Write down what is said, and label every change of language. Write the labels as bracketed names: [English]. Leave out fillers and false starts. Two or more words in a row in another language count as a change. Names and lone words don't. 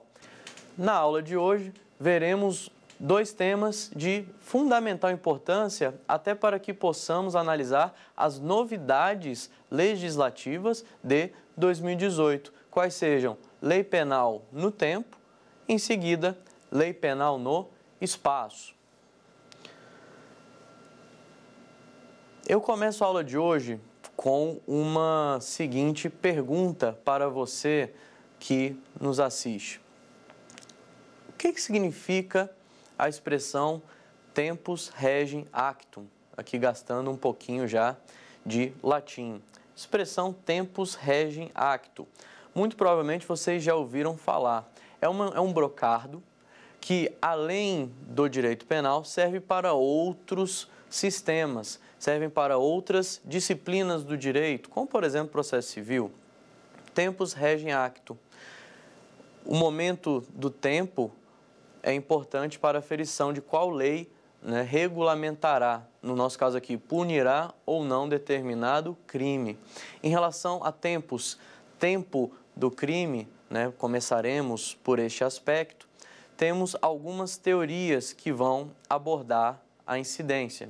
[Portuguese] Na aula de hoje, veremos dois temas de fundamental importância, até para que possamos analisar as novidades legislativas de 2018, quais sejam Lei Penal no tempo, em seguida, Lei Penal no espaço. Eu começo a aula de hoje com uma seguinte pergunta para você que nos assiste. O que significa a expressão [Latin] tempus regem actum, [Portuguese] aqui gastando um pouquinho já de latim. [Latin] Expressão tempus regem actum. [Portuguese] Muito provavelmente vocês já ouviram falar. É um brocardo que, além do direito penal, serve para outros sistemas, servem para outras disciplinas do direito, como, por exemplo, processo civil. [Latin] Tempus regem actum. [Portuguese] O momento do tempo é importante para a aferição de qual lei regulamentará, no nosso caso aqui, punirá ou não determinado crime. Em relação a tempos, tempo do crime, começaremos por este aspecto, temos algumas teorias que vão abordar a incidência.